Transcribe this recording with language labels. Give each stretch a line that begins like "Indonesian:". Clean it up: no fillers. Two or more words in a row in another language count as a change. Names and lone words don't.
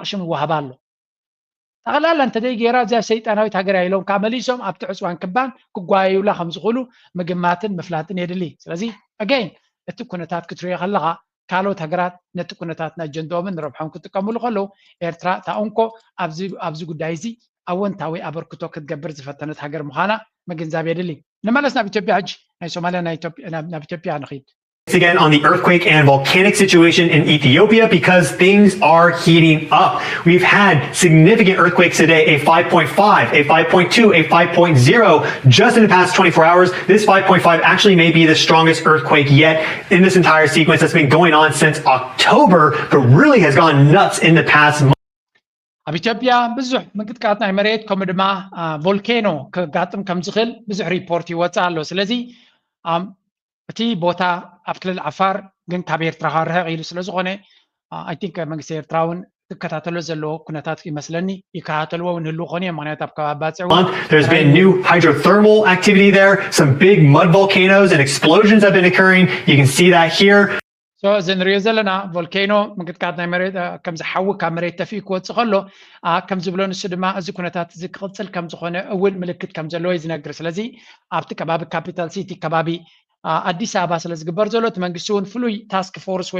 Tigrinya: ሽም ይወሃባ ኣሎ ጠቕላላ እንተደይ ጌራ እዚኣ ሰይጣናዊት ሃገር እያ ኢሎም ካብ መሊሶም ኣብቲ ዕፅዋን ክባን ክጓየዩላ ከም ዝኽእሉ ምግማትን ምፍላጥን የድሊ ስለዚ ኣገይን እቲ ኩነታት ክትሪኦ ከለኻ ካልኦት ሃገራት ነቲ ኩነታት ኣጀንድኦምን ንረብሖም ክጥቀምሉ ከለዉ ኤርትራ ታእንኮ ኣብዚ ጉዳይ እዚ ኣወንታዊ ኣበርክቶ ክትገብር ዝፈተነት ሃገር ምዃና ምግንዛብ የድሊ ንመለስ ናብ ኢትዮጵያ ሕጂ ናይ ሶማልያ ናብ ኢትዮጵያ ንኸይድ
English: Again on the earthquake and volcanic situation in Ethiopia because things are heating up. We've had significant earthquakes today, a 5.5, a 5.2, a 5.0 just in the past 24 hours. This 5.5 actually may be the strongest earthquake yet in this entire sequence that's been going on since October, but really has gone nuts in the past month.
Tigrinya: ኣብ ኢትዮጵያ ብዙሕ ምንቅጥቃጥ ናይ መሬት ከምኡ ድማ ቮልኬኖ ክጋጥም ከም ዝኽእል ብዙሕ ሪፖርት ይወፅእ ኣሎ ስለዚ እቲ ቦታ ኣብ ክልል ዓፋር ግን ካብ ኤርትራ ርሕቕ ኢሉ ስለ ዝኾነ
English: I think
Tigrinya: መንግስቲ ኤርትራውን ትከታተሎ ዘለዎ ኩነታት ይመስለኒ ይከታተልዎ ንህሉ ኾነ ምክንያት ኣብ ከባቢ ባፅዕዋ
English: There's been new hydrothermal activity there. Some big mud volcanoes and explosions have been occurring. You can see that here.
Tigrinya: So እዚ ንሪኦ ዘለና ቮልኬኖ ምንቅጥቃጥ ናይ መሬት ከም ዝሓዊ ካብ መሬት ተፊኡ ክወፅእ ከሎ ከም ዝብሎ ንሱ ድማ እዚ ኩነታት እዚ ክቕፅል ከም ዝኾነ እውን ምልክት ከም ዘለዎ እዩ ዝነግር ስለዚ ኣብቲ ከባቢ
English: capital city
Tigrinya: ከባቢ ኣዲስ ኣበባ ስለ ዝግበር ዘሎ እቲ መንግስቲ እውን ፍሉይ
English: task force
Tigrinya: ወይ